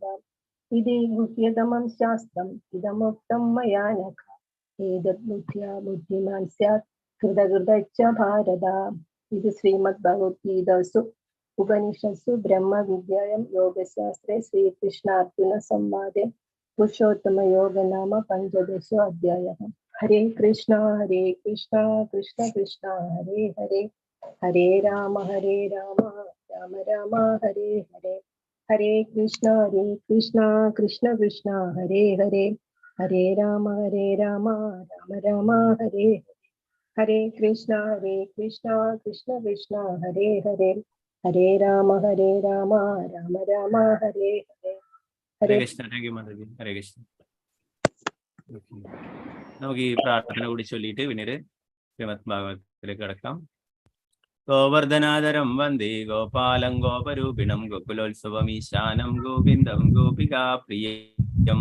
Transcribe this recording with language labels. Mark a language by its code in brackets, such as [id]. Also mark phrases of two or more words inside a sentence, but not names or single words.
[sa] ഇതി ഗുഹ്യതമം ശാസ്ത്രം ഇദമുക്തം മയാ നഘ ഏതദ് ബുദ്ധ്യാ ബുദ്ധിമാൻ സ്യാത് കൃതകൃതശ്ച ഭാരത. ഇത് ശ്രീമദ് ഭഗവത്ഗീതാസു ഉപനിഷത്സു ബ്രഹ്മവിദ്യായാം യോഗശാസ്ത്രേ ശ്രീകൃഷ്ണാർജുന സംവാദേ പുരുഷോത്തമയോഗ നാമ 15 അധ്യായഃ. ഹരേ കൃഷ്ണ കൃഷ്ണ കൃഷ്ണ ഹരേ ഹരേ, ഹരേ രാമ രാമ രാമ ഹരേ ഹരേ, ഹരേ കൃഷ്ണ കൃഷ്ണ കൃഷ്ണ ഹരേ ഹരേ, ഹരേ രാമ രാമ രാമ ഹരേ ഹരേ, ഹരേ കൃഷ്ണ കൃഷ്ണ കൃഷ്ണ ഹരേ ഹരേ, ഹരേ രാമ രാമ രാമ ഹരേ ഹരേ. [ml] ഹരേ കൃഷ്ണ. [en] thank you [ml] മാതാജി. ഹരേ കൃഷ്ണ. നമുക്ക് ഈ പ്രാർത്ഥന കൂടി ചൊല്ലിയിട്ട് പിന്നീട് ശ്രീമദ് ഭാഗവതത്തിലേക്ക് കടക്കാം. [sa] ഗോവർദ്ധനാധരം വന്ദേ ഗോപാലം ഗോപരൂപിണം ഗോകുലോത്സവമീശാനം ഗോവിന്ദം ഗോപികാപ്രിയം.